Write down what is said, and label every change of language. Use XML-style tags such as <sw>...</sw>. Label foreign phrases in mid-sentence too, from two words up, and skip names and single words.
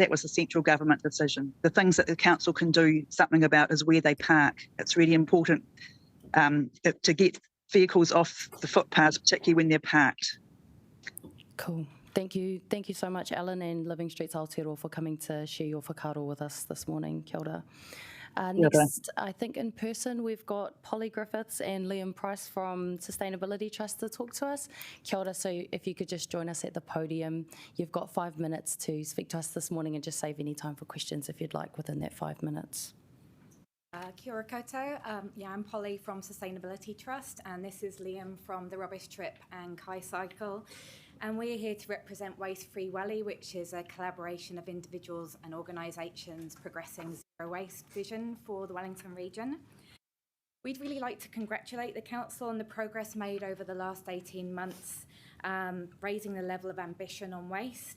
<en>That was a central government decision. The things that the council can do something about is where they park. It's really important to get vehicles off the footpaths, particularly when they're parked. Cool. Thank you so much, Ellen and Living Streets Aotearoa, for coming to share your whakaaro with us this morning.</en> <mi>Kia ora.</mi> <en>Next, I think in person, we've got Polly Griffiths and Liam Price from Sustainability Trust to talk to us.</en> <mi>Kia ora,</mi> <en>so if you could just join us at the podium. You've got 5 minutes to speak to us this morning, and just save any time for questions if you'd like within that 5 minutes.</en> <mi>Kia ora koutou.</mi> <en>I'm Polly from Sustainability Trust, and this is Liam from the Rubbish Trip and Kai Cycle. And we're here to represent Waste Free Welly, which is a collaboration of individuals and organisations progressing zero waste vision for the Wellington region. We'd really like to congratulate the Council on the progress made over the last 18 months, raising the level of ambition on waste.</en>